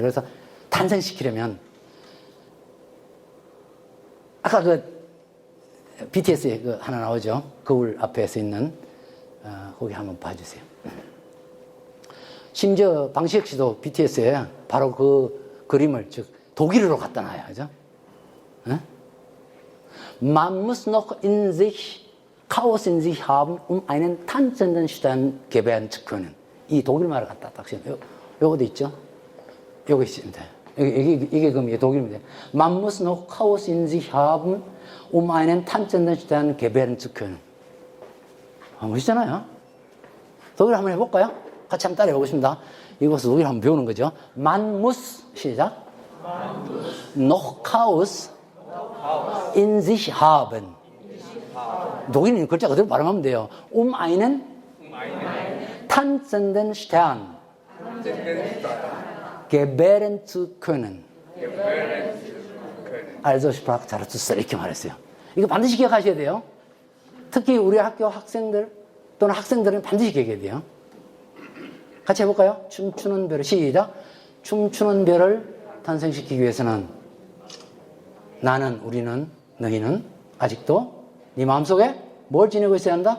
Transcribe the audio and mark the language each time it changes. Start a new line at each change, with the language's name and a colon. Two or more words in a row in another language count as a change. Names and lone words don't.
Korean: 그래서 탄생시키려면 아까 BTS에 하나 나오죠. 거울 앞에 서 있는 거기 한번 봐주세요. 심지어 방시혁 씨도 BTS에 바로 그 그림을 독일어로 갖다 놔요. 그죠?
German: Man muss noch in sich Chaos in sich haben, einen tanzenden Stern gebären zu können.
Korean: 이 독일말을 갖다 딱 쓰면 요거도 있죠? 요거 있습니다. 이게 독일입니다.
German: Man muss noch Chaos in sich haben, einen tanzenden Stern gebären zu können.
Korean: 멋있잖아요. 독일 한번 해볼까요? 같이 한번 따라해 보겠습니다. 이것을 독일 한번 배우는 거죠.
German: Man muss, 시작. noch Chaos in sich haben.
Korean: 독일은 글자 그대로 발음하면 돼요.
German: einen tanzenden Stern Gebären zu können.
Korean: Also Sprache Zarathustra 이렇게 말했어요. 이거 반드시 기억하셔야 돼요. 특히 우리 학교 학생들 또는 학생들은 반드시 기억해야 돼요. 같이 해볼까요? 춤추는 별을 시작. 춤추는 별을 탄생시키기 위해서는 나는, 우리는, 너희는 아직도 네 마음속에 뭘 지니고 있어야 한다?